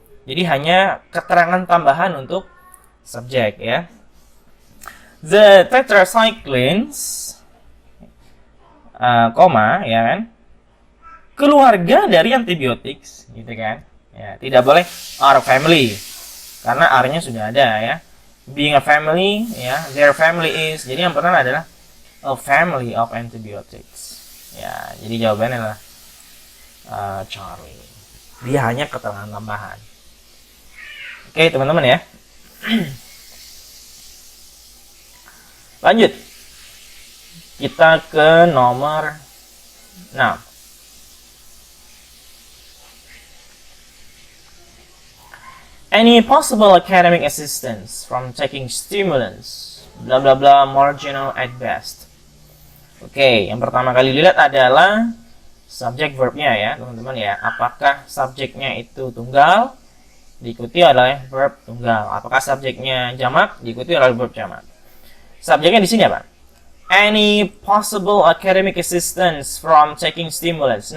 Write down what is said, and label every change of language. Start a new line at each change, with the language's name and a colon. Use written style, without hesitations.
Indonesian: Jadi hanya keterangan tambahan untuk subjek ya.
English: The tetracyclines,
Indonesian: koma ya kan, keluarga dari antibiotics gitu kan. Ya, tidak boleh
English: our family
Indonesian: karena R-nya sudah ada ya.
English: Being a family ya, their family is.
Indonesian: Jadi yang pertama adalah
English: a family of antibiotics.
Indonesian: Ya, jadi jawabannya adalah Charlie. Dia hanya keterangan tambahan. Oke, teman-teman ya. Lanjut. Kita ke nomor 6.
English: Any possible academic assistance from taking stimulants, bla bla bla, marginal at best.
Indonesian: Oke, yang pertama kali dilihat adalah subjek verbnya ya, teman-teman ya. Apakah subjeknya itu tunggal, diikuti oleh verb tunggal. Apakah subjeknya jamak, diikuti oleh verb jamak. Subjeknya di sini apa?
English: Any possible academic assistance from taking stimulants.